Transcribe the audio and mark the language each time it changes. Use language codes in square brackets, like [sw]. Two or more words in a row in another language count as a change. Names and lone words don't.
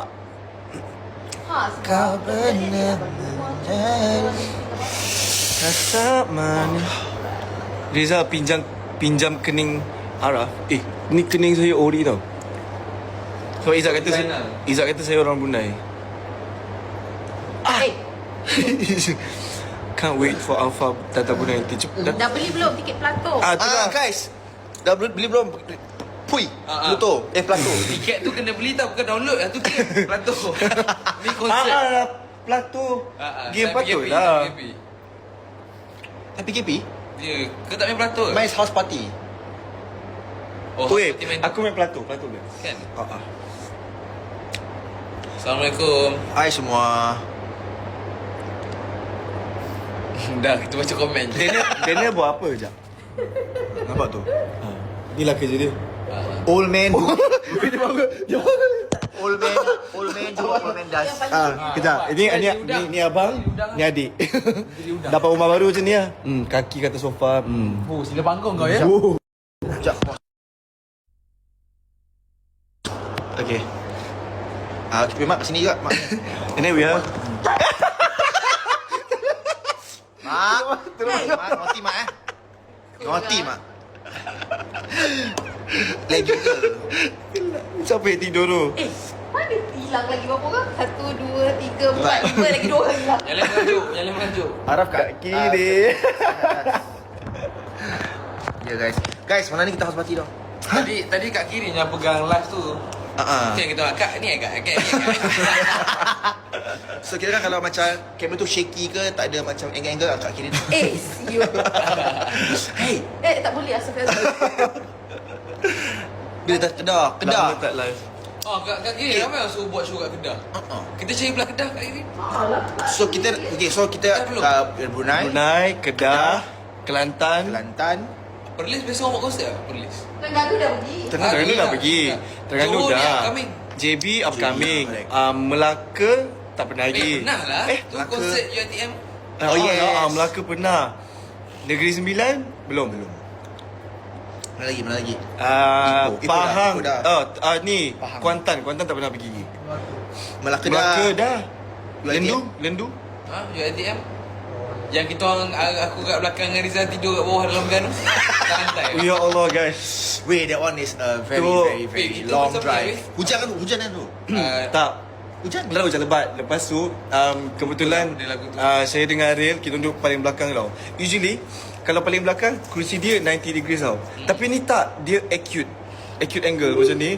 [ms] Ha, Kau benar Rasa mana Rizal pinjam kening Araf. Ni kening saya ori tau. So Izzat kata saya orang Brunei. Eh, [en] Can't wait for Alpha [ms] datang Brunei nanti. dah beli belum tiket Plato? Guys, dah beli belum? Pui, Pluto. Plato. Tiket tu kena beli tau, bukan download lah tu tiket Plato. Ni konsert. Plato. Game time Plato PKP, lah. PKP. PKP? Ya, kau tak main Plato ke? Main [en] house party. [ms] Oh, Wait, party main aku main Plato dia. kan? Assalamualaikum. Hai semua. Dah, kita baca komen je. Daniel buat apa je? Nampak tu? Inilah kerja dia. [en] Old man. [ms] Dia [en] Old man do what old man does. [ms] Kejap. Ini abang, ni adik. Dapat rumah baru macam ni lah. Kaki kata sofa. Oh, sila panggung kau ya. Sekejap. Okay. Kita mak kat sini juga, mak. Anyway lah. Mak, mak, mati mak Mati mak. Lagi ke? Siapa yang tidur tu? Mana hilang lagi berapa orang? 1, 2, 3, 4, 5 lagi 2 orang hilang. Yang lain mengajuk. Araf kat kiri. Ya guys. Guys, mana ni kita [en] house party [ms] dah? Tadi kat kiri yang pegang live tu. Tu yang kita buat, Kak ni Kak. So kira kan kalau macam kamera tu shaky ke, tak ada macam angle-angle kat kiri tu. Siut. Hey, Tak boleh asal dia dah Kedah. Lama tak live. Oh, kat kiri ramai yang suruh buat show kat Kedah. Kita cari belah Kedah kat kiri. So kita belum. Brunei, Brunei, Kedah, Kelantan. Kelantan, Perlis biasa orang buat konsert tak? Perlis. Terengganu dah pergi. Terengganu dah pergi. Terengganu Johor ni dah. upcoming. JB upcoming. correct. Melaka tak pernah lagi. Pernah lah. Tu Melaka. konsert UiTM. [en] Oh, yes. [ms] Melaka pernah. Negeri Sembilan belum. mana lagi? Ipoh Pahang. dah. Ni Pahang. Kuantan tak pernah pergi. Melaka Melaka dah. dah. Lendu. UiTM. Yang kita orang, aku kat belakang dengan Rizal tidur kat bawah dalam Terengganu. Tak lantai. Oh, ya Allah guys. [en] Wait, that one is a very [ms] Tu. [en] very [ms] Kita [en] long [ms] pasal [en] drive. [ms] apa, Hujan kan tu? Tak. Hujan. Betul hujan lebat. Lepas tu kebetulan Dia lagu tu. saya dengar Ariel, kita duduk paling belakang tau. Usually kalau paling belakang kursi dia 90 degrees tau. Tapi ni tak, dia [en] acute angle [ms] macam ni.